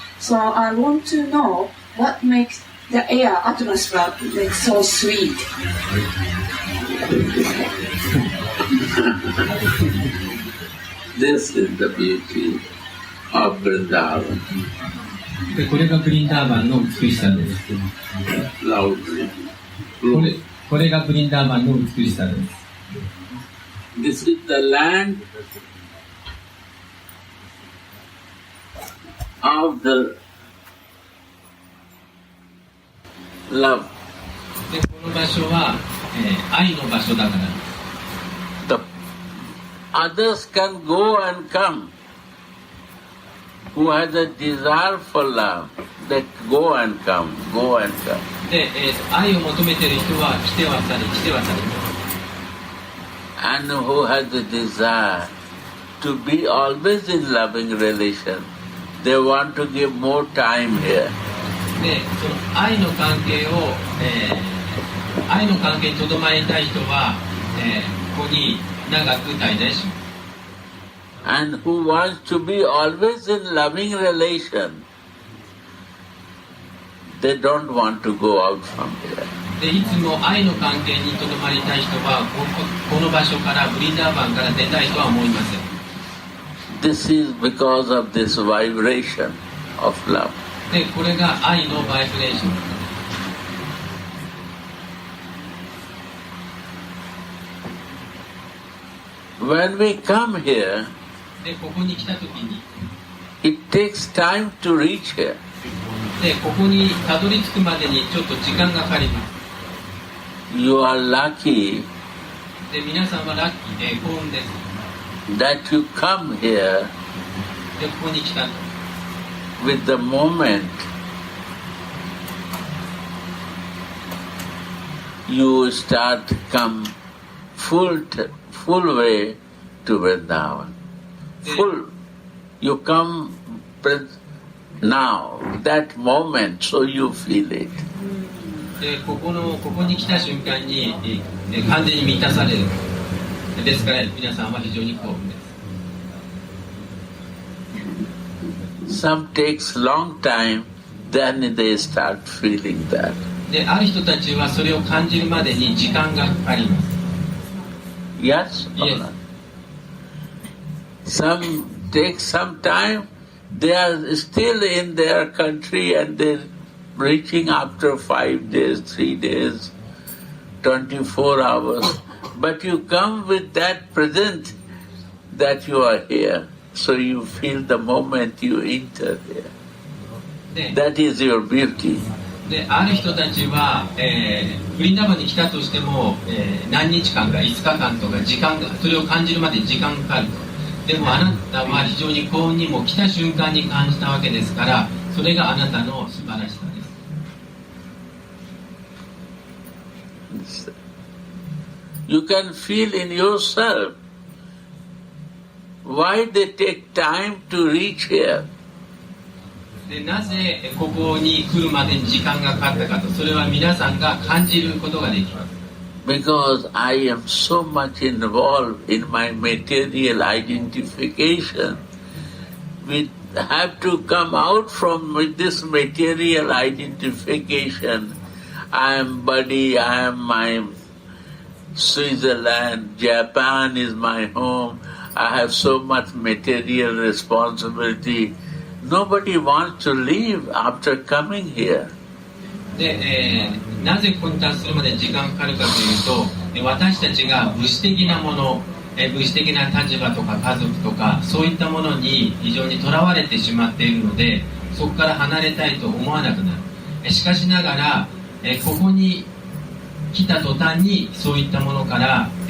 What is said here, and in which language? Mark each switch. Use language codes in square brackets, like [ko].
[en] So I want to know what makes the air atmosphere so sweet. This is the beauty of Vrindavan. [ja] これがブリンダーバンの美しさです。 [en] Loudly. [ja] これがブリンダーバンの美しさです。 [en] This is the land of the love. [ja] で、この場所は、愛の場所だから。 [en] The others can go and come. Who has a desire for love, that go and come, go and come. [ja] で、愛を求めている人は来ては去り、来ては去り。 [en] And who has a desire to be always in loving relation, they want to give more time here. [ja] で、その愛の関係を、愛の関係にとどまりたい人は、ここに長く滞在します。 [en] And who wants to be always in loving relation, they don't want to go out from here. [ja] で、いつも愛の関係にとどまりたい人はこの場所からブリンダーバンから出たいとは思いません。 [en] This is because of this vibration of love. [ja] で、これが愛のバイブレーション。 [en] When we come here, [ja] で、ここに来た時に、 [en] it takes time to reach here. [ja] で、ここにたどり着くまでにちょっと時間がかかります。 [en] You are lucky [ja] で、皆さんはラッキーで幸運です。 [en] that you come here [ja] で、ここに来たと。 [en] with the moment you start come full way to Vrindavan. Full. You come now, that moment, so you feel it. [ja] で、ここに来た瞬間に、完全に満たされる。ですから皆さんは非常に幸運です。 [en] Some takes long time, then they start feeling that. [ja] で、ある人たちはそれを感じるまでに時間がかかります。 [en] Yes or Yes. not? Some take some time, they are still in their country and they're reaching after 5 days, 3 days, 24 hours. But you come with that present that you are here. So you feel the moment you enter here. [ja] で、 [en] That is your beauty. [ja] で、ある人たちは、ブリンダーバンに来たとしても、何日間か5日間とか時間がそれを感じるまでに時間がかかると。でもあなたは非常に幸運にも来た瞬間に感じたわけですから、それがあなたの素晴らしさです。 [en] You can feel in yourself why they take time to reach here. [ja] で、なぜここに来るまでに時間がかかったかと、それは皆さんが感じることができます。 [en] Because I am so much involved in my material identification. We have to come out from this material identification. I am body, I am my Switzerland, Japan is my home. I have so much material responsibility. Nobody wants to leave after coming here. [ja] で、なぜここに達するまで時間かかるかというと、私たちが物質的なもの、物質的な立場とか家族とかそういったものに非常にとらわれてしまっているので、そこから離れたいと思わなくなる。しかしながら、ここに来た途端にそういったものから、